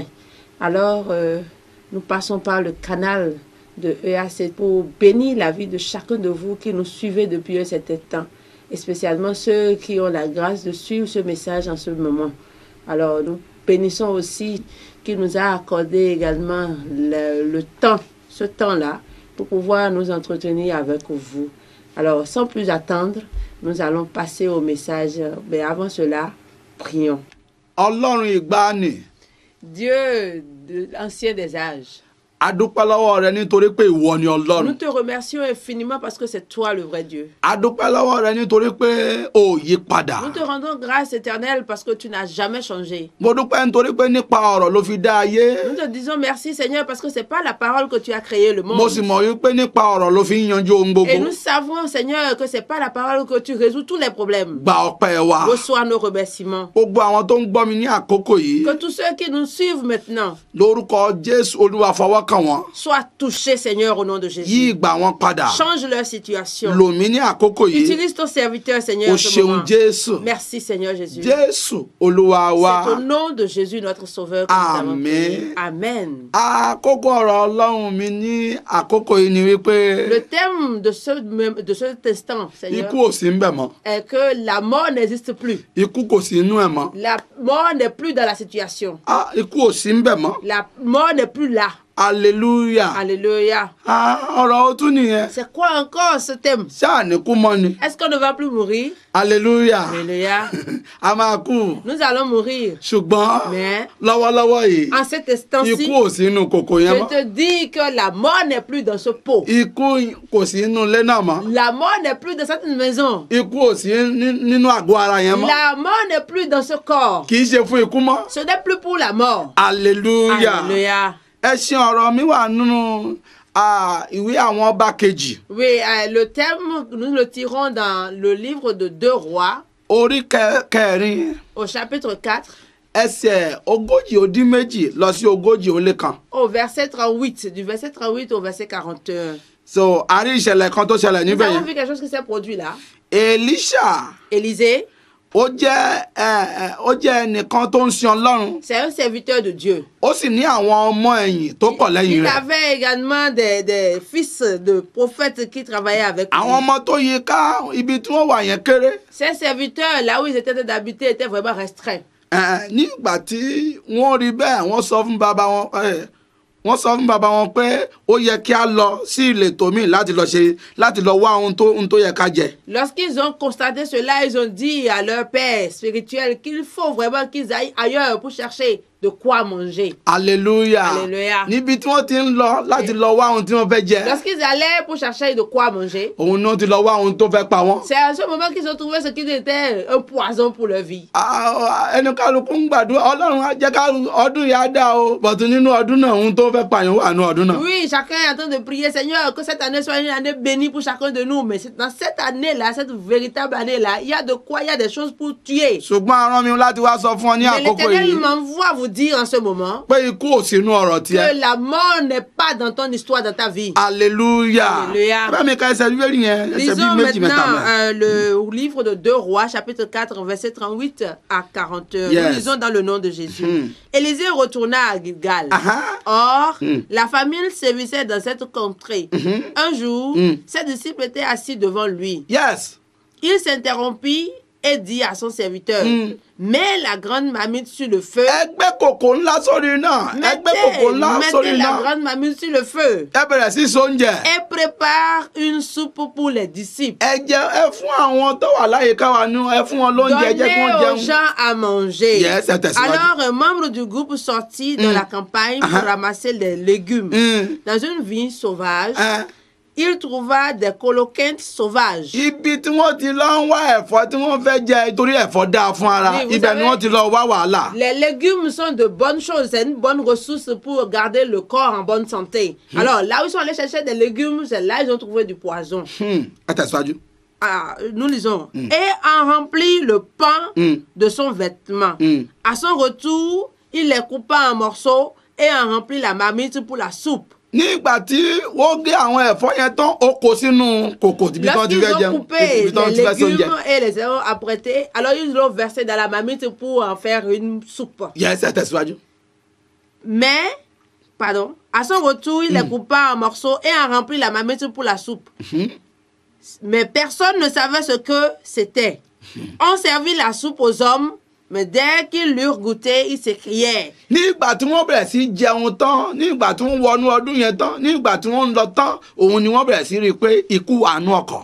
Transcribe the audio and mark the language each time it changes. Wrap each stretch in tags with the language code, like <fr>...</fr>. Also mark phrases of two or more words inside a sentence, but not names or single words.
<fr>Alors, nous passons par le canal de EASE pour bénir la vie de chacun de vous qui nous suivez depuis un certain temps, et spécialement ceux qui ont la grâce de suivre ce message en ce moment. Alors, nous bénissons aussi qui nous a accordé également le temps, ce temps-là, pour pouvoir nous entretenir avec vous. Alors, sans plus attendre, nous allons passer au message. Mais avant cela, prions.</fr> <yo>Ọlọ́run ìgbàanì,</yo> <fr>Dieu de l'ancien des âges,</fr> <yo>a dúpẹ́ lọ́wọ́ rẹ nítorí pé ìwọ ni</yo> <fr>nous</fr> <yo>Ọlọ́run.</yo> <fr>te remercions infiniment parce que c'est toi le vrai Dieu.</fr> <yo>A dúpẹ́ lọ́wọ́ rẹ nítorí pé o ò yí padà.</yo> <fr>Nous te rendons grâce éternelle parce que tu n'as jamais changé.</fr> <yo>Mo dúpẹ́ nítorí pé nípa ọ̀rọ̀ ló fi dá ayé.</yo> <fr>Nous te disons merci Seigneur parce que c'est pas la parole que tu as créé le</fr> <yo>Mo</yo> <fr>monde.</fr> <yo>sì mọ̀ wípé nípa ọ̀rọ̀ ló fi ń yanjú ohun</yo> <fr>Et</fr> <yo>gbogbo.</yo> <fr>nous savons Seigneur que c'est pas la parole que tu résous tous les problèmes.</fr> <yo>Gba ọpẹ́ wa.</yo> <fr>Reçois nos remerciements.</fr> <yo>Gbogbo àwọn tó ń gbọ́ mi ní àkókò yìí,</yo> <fr>Que tous ceux qui nous suivent maintenant</fr> <yo>lórúkọ Jésù Olúwa fọwọ́ kàn wọ́n.</yo> <fr>soient touchés Seigneur au nom de</fr> <yo>Yí</yo> <fr>Jésus.</fr> <yo>ìgbà wọn padà.</yo> <fr>Change leur situation.</fr> <yo>Lò mí ní àkókò yìí.</yo> <fr>Utilise ton serviteur Seigneur</fr> <yo>O</yo> <fr>en ce</fr> <yo>ṣeun</yo> <fr>moment.</fr> <yo>Jésù.</yo> <fr>Merci Seigneur Jésus.</fr> <yo>Jésù Olúwa wa.</yo> <fr>C'est au nom de Jésus notre Sauveur que nous avons Amen. prié. Amen.</fr> <yo>Àkókò ọ̀rọ̀ Ọlọ́run mi ní àkókò yìí ni wípé</yo> <fr>Le thème de cet instant, Seigneur,</fr> <yo>ikú ò sí ń bẹ̀ mọ́.</yo> <fr>est que la mort n'existe plus.</fr> <yo>Ikú kò sí inú ẹ̀ mọ́.</yo> <fr>La mort n'est plus dans la situation.</fr> <yo>Ikú ò sí ń bẹ̀ mọ́.</yo> <fr>La mort n'est plus là. Hallelujah. Alléluia.</fr> <yo>Ọ̀rọ̀ ó tún nìyẹn.</yo> <fr>C'est quoi encore ce thème?</fr> <yo>Ṣáà ní kú mọ́ ni.</yo> <fr>Est-ce qu'on ne va plus mourir? Hallelujah. Alléluia.</fr> <yo>A máa kú.</yo> <fr>Nous allons mourir.</fr> <yo>Ṣùgbọ́n</yo> <fr>Mais</fr> <yo>lọ́wọ́lọ́wọ́ yìí</yo> <fr>en cet instant-ci,</fr> <yo>ikú ò sí inú kòkò yẹn</yo> <fr>je</fr> <yo>mọ́.</yo> <fr>te dis que la mort n'est plus dans ce pot.</fr> <yo>Ikú kò sí inú ilé náà mọ́.</yo> <fr>La mort n'est plus dans cette maison.</fr> <yo>Ikú ò sí nínú àgọ́ ara yẹn mọ́.</yo> <fr>La mort n'est plus dans ce corps.</fr> <yo>Kì í ṣe fún ikú mọ́.</yo> <fr>Ce n'est plus pour la mort. Hallelujah. Alléluia.</fr> <yo>Ẹṣin ọ̀rọ̀ mi wà nínú ìwé àwọn ọba kejì.</yo> <fr>Oui, le thème, nous le tirons dans le livre de 2 Rois,</fr> <yo>Orí kẹrin</yo> <fr>au chapitre 4,</fr> <yo>ẹsẹ̀ 40 lọ sí 40</yo> <fr>au verset 38, du verset 38 au verset 41.</fr> <yo>So a rí ìṣẹ̀lẹ̀ kan tó ṣẹlẹ̀</yo> <fr>Nous</fr> <yo>níbẹ̀</yo> <fr>avons</fr> <yo>yẹn.</yo> <fr>vu quelque chose qui s'est produit là.</fr> <yo>Èlíṣà</yo> <fr>Élisée,</fr> <yo>ó jẹ́ ẹnìkan tó ń sin Ọlọ́run.</yo> <fr>c'est un serviteur de Dieu.</fr> <yo>Ó sì ní àwọn ọmọ ẹ̀yìn tó pọ̀ lẹ́yìn</yo> <fr>Il</fr> <yo>rẹ̀.</yo> <fr>avait également des fils de prophètes qui travaillaient avec lui.</fr> <yo>Àwọn ọmọ tó yí ká ibi tí wọ́n wà yẹn kéré.</yo> <fr>Ces serviteurs, là où ils étaient d'habiter, étaient vraiment restreints.</fr> <yo>Nígbà tí wọ́n rí bẹ́ẹ̀ wọ́n sọ fún bàbá wọn pé ó yẹ kí a lọ sí ìletò míì láti lọ wá ohun tó yẹ ká jẹ.</yo> <fr>Lorsqu'ils ont constaté cela, ils ont dit à leur père spirituel qu'il faut vraiment qu'ils aillent ailleurs pour chercher de quoi manger. Alléluia. Alléluia.</fr> <yo>Níbi tí wọ́n ti ń lọ láti lọ wá ohun tí wọ́n fẹ́ jẹ.</yo> <fr>Lorsqu'ils allaient pour chercher de quoi manger,</fr> <yo>Òun náà ti lọ wá ohun tó fẹ́ pa wọ́n.</yo> <fr>c'est à ce moment qu'ils ont trouvé ce qui était un poison pour leur vie.</fr> <yo>Ẹnu kálukú ń gbàdúrà Ọlọ́run á jẹ́ ká ọdún yìí á dá o bọ̀tún nínú ọdún náà ohun tó fẹ́ pààyàn wà ní ọdún náà.</yo> <fr>Oui, chacun est en train de prier, Seigneur, que cette année soit une année bénie pour chacun de nous. Mais dans cette année-là, cette véritable année-là, il y a de quoi, il y a des choses pour tuer.</fr> <yo>Ṣùgbọ́n arán mi láti wá sọ fún ọ ní</yo> <fr>Mais</fr> <yo>àkókò</yo> <fr>l'Éternel</fr> <yo>yìí.</yo> <fr>m'envoie vous vous dire en ce moment</fr> <yo>pé ikú ò sínú ọ̀rọ̀</yo> <fr>que</fr> <yo>tiẹ̀.</yo> <fr>la mort n'est pas dans ton histoire, dans ta vie. Alléluia. Alléluia.</fr> <yo>Bẹ́ẹ̀ mi ka ẹsẹ̀ bíbélì yẹn, ẹsẹ̀ bíi</yo> <fr>Lisons</fr> <yo>méjì mẹ́ta</yo> <fr>maintenant</fr> <yo>mẹ́.</yo> <fr>le livre de 2 Rois, chapitre 4, verset 38 à 40. Yes. Nous lisons dans le nom de Jésus. Élisée retourna à Gilgal. Aha. Or, la famine sévissait dans cette contrée. Un jour, ses disciples étaient assis devant lui. Yes. Il s'interrompit et dit à son serviteur, mets la grande marmite sur le feu.</fr> <yo>Ẹgbẹ́ kòkò ńlá sórí iná. Ẹgbẹ́ kòkò ńlá sórí</yo> <fr>Mettez la</fr> <yo>iná.</yo> <fr>grande marmite sur le feu.</fr> <yo>Ẹ bẹ̀rẹ̀ sí sóúnjẹ.</yo> <fr>Et prépare une soupe pour les disciples.</fr> <yo>Ẹ fún àwọn tó wà láyìíká wa nú, ẹ fún wọn lóúnjẹ, ẹ jẹ́ kí wọ́n</yo> <fr>Donnez aux</fr> <yo>jẹun.</yo> <fr>gens à manger.</fr> <yo>Yes, ẹ tẹ̀síwájú.</yo> <fr>Alors, un membre du groupe sortit dans la campagne pour ramasser des légumes. Dans une vigne sauvage, Ẹ. il trouva des coloquintes sauvages.</fr> <yo>Ibi tí wọ́n ti lọ ń wá ẹ̀fọ́ tí wọ́n fẹ́ jẹ torí ẹ̀fọ́ dáa fún ara,</yo> <fr>Oui, vous</fr> <yo>ibẹ̀ ni</yo> <fr>savez-</fr> <yo>wọ́n ti lọ wá wàhálà.</yo> <fr>Les légumes sont de bonnes choses, c'est une bonne ressource pour garder le corps en bonne santé. Alors, là où ils sont allés chercher des légumes, c'est là ils ont trouvé du poison.</fr> <yo>Ẹ tẹ̀síwájú.</yo> <fr>Ah, nous lisons. Et en remplit le pan de son vêtement. À son retour, il les coupa en morceaux et en remplit la marmite pour la soupe.</fr> <yo>Nígbà tí wọ́n gé àwọn ẹ̀fọ́ yẹn tán, ó kó sínú kòkò ibi tí wọ́n ti</yo> <fr>Lorsqu'ils</fr> <yo>fẹ́</yo> <fr>ont</fr> <yo>jẹun,</yo> <fr>coupé</fr> <yo>ibi tí wọ́n</yo> <fr>les</fr> <yo>ti fẹ́ sóúnjẹ.</yo> <fr>légumes et les ont apprêtés, alors ils l'ont versé dans la marmite pour en faire une soupe.</fr> <yo>Yes, ẹ tẹ̀síwájú.</yo> <fr>Mais, pardon, à son retour, il les coupa en morceaux et en remplit la marmite pour la soupe. Mais personne ne savait ce que c'était. On servit la soupe aux hommes, mais dès qu'ils l'eurent goûté, ils s'écrièrent.</fr> <yo>Nígbà tí wọ́n bẹ̀rẹ̀ sí jẹun tán, nígbà tí wọ́n wọnú ọdún yẹn tán, nígbà tí wọ́n ń lọ tán, òun ni wọ́n bẹ̀rẹ̀ sí rí i pé ikú wà nú ọkọ̀.</yo>